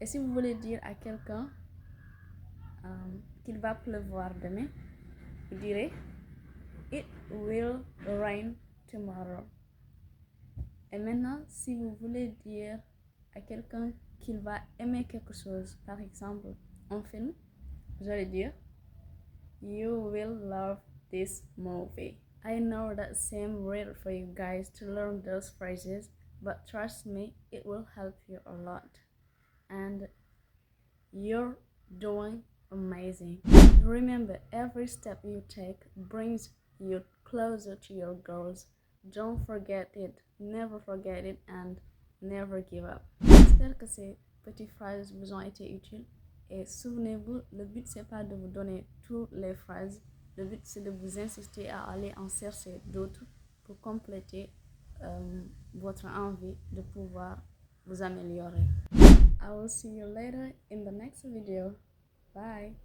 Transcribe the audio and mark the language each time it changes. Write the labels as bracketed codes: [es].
[fr] Et si vous voulez dire à quelqu'un qu'il va pleuvoir demain, vous direz [en] It will rain tomorrow. [fr] Et maintenant, si vous voulez dire à quelqu'un qu'il va aimer quelque chose, par exemple un film, vous allez dire [en] You will love this movie. I know that seems weird for you guys to learn those phrases, but trust me, it will help you a lot. And you're doing amazing. Remember, every step you take brings you closer to your goals. Don't forget it, never forget it, and never give up. [fr] J'espère que ces petites phrases vous ont été utiles. Et souvenez-vous, le but c'est pas de vous donner toutes les phrases. Le but c'est de vous inciter à aller en chercher d'autres pour compléter votre envie de pouvoir vous améliorer. [en] I will see you later in the next video. Bye.